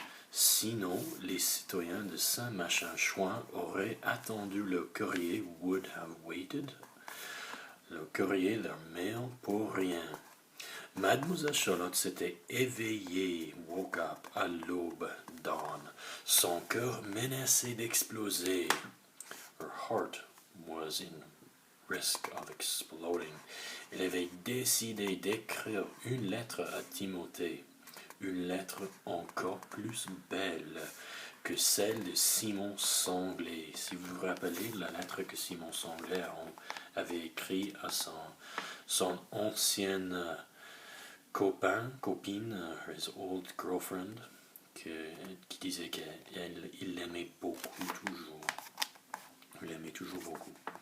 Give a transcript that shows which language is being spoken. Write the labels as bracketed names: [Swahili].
[French] Sinon, les citoyens de Saint-Machin-Chouin auraient attendu le courrier [English] would have waited, [French] le courrier leur mail pour rien. Mademoiselle Charlotte s'était éveillée, [English] woke up [French] à l'aube [English] dawn. [French] Son cœur menaçait d'exploser. [English] Her heart was in risk of exploding. [French] Elle avait décidé d'écrire une lettre à Timothée, une lettre encore plus belle que celle de Simon Sanglé. Si vous vous rappelez la lettre que Simon Sanglé avait écrite à son ancienne copine, [English] his old girlfriend, [French] qui disait qu'il l'aimait beaucoup toujours. Il l'aimait toujours beaucoup.